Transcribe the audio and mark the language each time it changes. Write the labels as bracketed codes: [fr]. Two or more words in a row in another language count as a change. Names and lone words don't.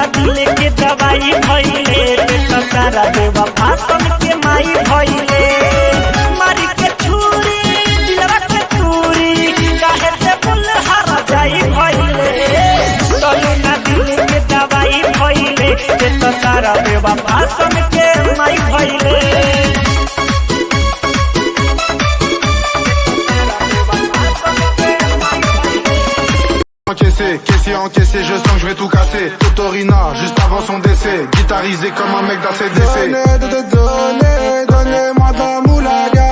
[bho] दिले के दवाई भइले त सारा बेवफा सन के माई भइले मारी के छुरी दिलवा के तूरी काहे से बुल हरा जाई भइले तले न दिले के दवाई भइले त सारा बेवफा सन के माई भइले [fr] Caissier encaissé, je sens que je vais tout casser. Totorina, juste avant son décès. Guitarisé comme un mec d'ACDC. Donnez-moi de la moulaga.